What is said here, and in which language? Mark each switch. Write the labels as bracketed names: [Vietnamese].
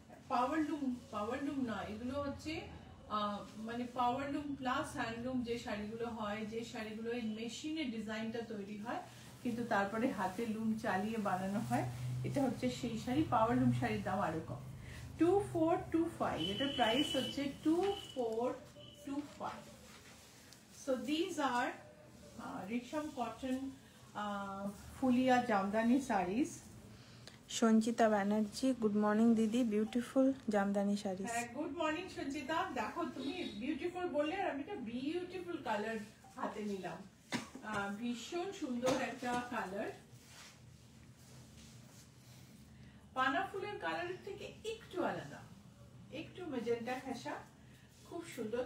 [Bangla] Powerloom না, এগুলো হচ্ছে মানে পাওয়ারলুম প্লাস হ্যান্ডলুম যে শাড়িগুলো হয়, যে শাড়িগুলো এই মেশিনের ডিজাইনটা তৈরি হয় কিন্তু তারপরে হাতে লুম চালিয়ে বানানো হয়, এটা হচ্ছে সেই শাড়ি। পাওয়ারলুম শাড়ির দাম আরো কম, 2425, এটার প্রাইস হচ্ছে 2425। [English] So these are Risham cotton fulia jamdani sarees. [Bangla] Sanchita Banerjee, [English] good morning [Bangla] দিদি, beautiful Jamdani saris. Good morning Sanchita, দেখো তুমি বিউটিফুল বললে আর আমি একটা বিউটিফুল কালার হাতে নিলাম, ভীষণ সুন্দর একটা কালার, পানা ফুলের কালারের থেকে একটু আলাদা, একটু মেজেন্টা ঘেঁষা, খুব সুন্দর।